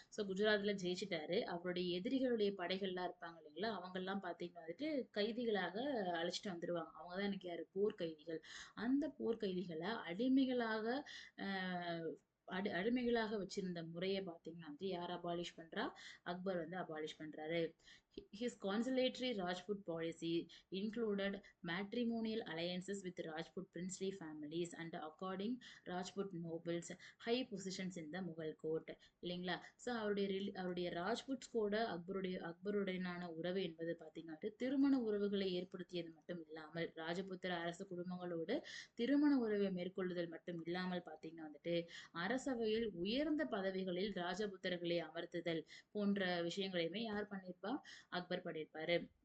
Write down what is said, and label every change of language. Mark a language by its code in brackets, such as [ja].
[ta] So குஜராத்ல ஜெயிச்சிட்டாரு. அவருடைய எதிரிகளுடைய படைகள்லாம் இருப்பாங்க இல்லைங்களா? அவங்கெல்லாம் பார்த்தீங்கன்னா வந்துட்டு கைதிகளாக அழைச்சிட்டு வந்துருவாங்க. அவங்க தான் எனக்கு யாரு, போர் கைதிகள். அந்த போர் கைதிகளை அடிமைகளாக அஹ் அடிமைகளாக வச்சிருந்த முறையை பார்த்தீங்கன்னா வந்து யார் அபாலிஷ் பண்றா, அக்பர் வந்து அபாலிஷ் பண்றாரு. [en] His consolatory Rajput policy included matrimonial alliances with Rajput princely families and according Rajput nobles high positions in the Mughal court இல்லைங்களா? [ta] ஸோ அவருடைய ராஜ்புட்ஸ் கூட அக்பருடனான உறவு என்பது பார்த்தீங்கன்னா திருமண உறவுகளை ஏற்படுத்தியது மட்டும் இல்லாமல் ராஜபுத்திர அரச குடும்பங்களோடு திருமண உறவை மேற்கொள்ளுதல் மட்டும் இல்லாமல் பார்த்தீங்கன்னா வந்துட்டு அரசவையில் உயர்ந்த பதவிகளில் ராஜபுத்திரர்களை அமர்த்துதல் போன்ற விஷயங்களையுமே யார் பண்ணியிருப்பா, அக்பர் பண்ணியிருப்பாரு.